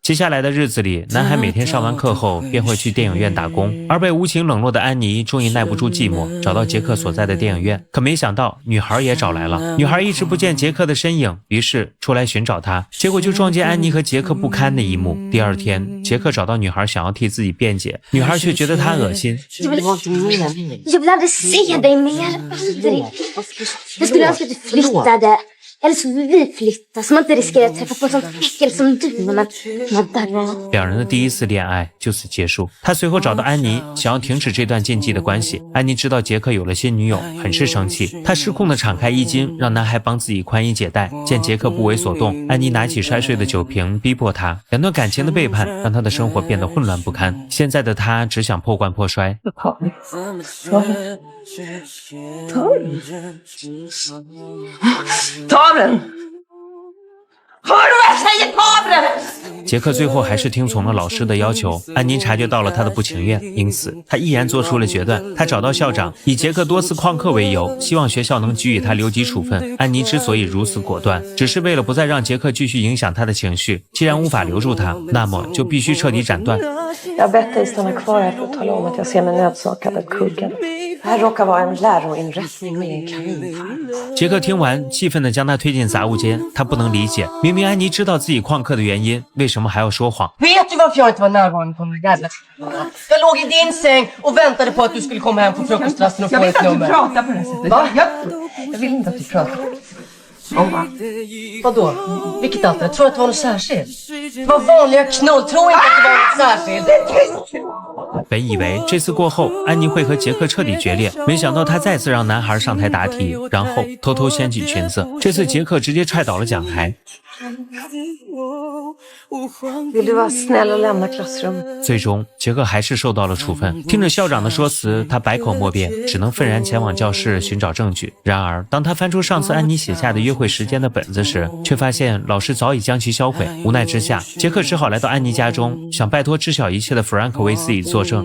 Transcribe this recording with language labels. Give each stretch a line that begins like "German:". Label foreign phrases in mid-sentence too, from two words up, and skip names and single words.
Chinese: 接下来的日子里，男孩每天上完课后便会去电影院打工，而被无情冷落的安妮终于耐不住寂寞，找到杰克所在的电影院。可没想到女孩也找来了，女孩一直不见杰克的身影，于是出来寻找他，结果就撞见安妮和杰克不堪的一幕。第二天，杰克找到女孩想要替自己辩解，女孩却觉得他恶心。
Swedish: Jag vill aldrig se dig mer, aldrig. Jag skulle önska att du flyttade. Eller så vill vi flytta, så man inte riskerar att träffa på sånt äckel som du när man där.
Chinese: 2 人的第一次恋爱就此结束。他随后找到安妮，想要停止这段禁忌的关系。安妮知道杰克有了新女友，很是生气，她失控地敞开衣襟，让男孩帮自己宽衣解带。见杰克不为所动，安妮拿起摔碎的酒瓶逼迫他。2段感情的背叛让他的生活变得混乱不堪。现在的他只想破罐破摔。
Swedish: Ta den! Hör du vad jag säger? Ta den!
Chinese: 杰克最后还是听从了老师的要求。安妮察觉到了他的不情愿，因此他毅然做出了决断。他找到校长，以杰克多次旷课为由，希望学校能给予他留级处分。安妮之所以如此果断，只是为了不再让杰克继续影响他的情绪。既然无法留住他，那么就必须彻底斩断。
Swedish: Jag har bett dig stanna kvar här för att tala om att jag ser mig nödsakad att kugga. Det här råkar vara en läroinrättning med en kaninpark.
Chinese: 杰克听完，气愤地将他推进杂物间。他不能理解，明明安妮知道自己旷课的原因，为什么还要说谎？
Swedish: Vet du varför jag inte var närvarande på de jävla timmarna? Jag låg i din säng och väntade på att du skulle komma hem på frukostrasten och få ett nummer. Prata på det här sättet. Va? Jag vill inte att du pratar. Om vad? Vadå? Vilket alternativ? Tror du att det var något särskilt? Det var vanliga knull. Tror inte att det var något särskilt.
Chinese: 本以为这次过后，安妮会和杰克彻底决裂，没想到他再次让男孩上台答题，然后偷偷掀起裙子。这次杰克直接踹倒了讲台。
Swedish: Vill du vara snäll och lämna klassrummet?
Chinese: 最终，杰克还是受到了处分。听着校长的说辞，他百口莫辩，只能愤然前往教室寻找证据。然而，当他翻出上次安妮写下的约会时间的本子时，却发现老师早已将其销毁。无奈之下，杰克只好来到安妮家中，想拜托知晓一切的弗兰克为自己作证。